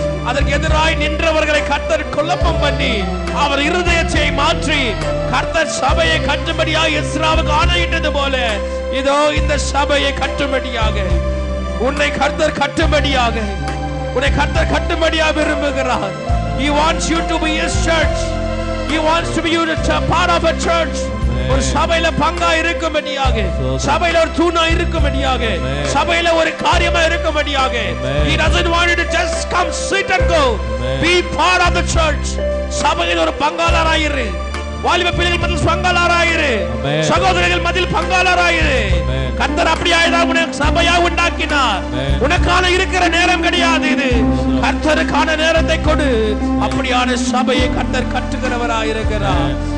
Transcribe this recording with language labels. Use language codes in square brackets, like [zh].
[ta] அதற்கு எதிராய் நின்றவர்களை கர்த்தர் குழப்பம் பண்ணி அவர் இருதயத்தை மாற்றி கர்த்தர் சபையை கட்டும்படியாக எஸ்ராவுக்கு ஆணையிட்டது போல இதோ இந்த சபையை கட்டும்படியாக உன்னை கர்த்தர் கட்டும்படியாக உன்னை கர்த்தர் கட்டும்படியாக விரும்புகிறார். [en] He wants you to be his church. He wants to be you a part of a church. [ta] ஒரு சபையில பங்கா இருக்கும்படியாக, சபையில ஒரு தூணா இருக்கும்படியாக, சபையில ஒரு காரியமா இருக்கும்படியாக. [en] He doesn't want you to just come sit and go. Be part of the church. [ta] சபையில் ஒரு பங்காளராயிரு. வாலிப பிள்ளைகள் மத்தியில் பங்காளராயிரு. சகோதரர்கள் மத்தியில் பங்காளராயிரு. கர்த்தர் அப்படியாய்தான் உனக்கு சபையா உண்டாக்கினார். உனக்கான இருக்கிற நேரம் கிடையாது இது. கர்த்தருக்கான நேரத்தை கொடு. அப்படியான சபையை கர்த்தர் கட்டுகிறவராயிருக்கிறார்.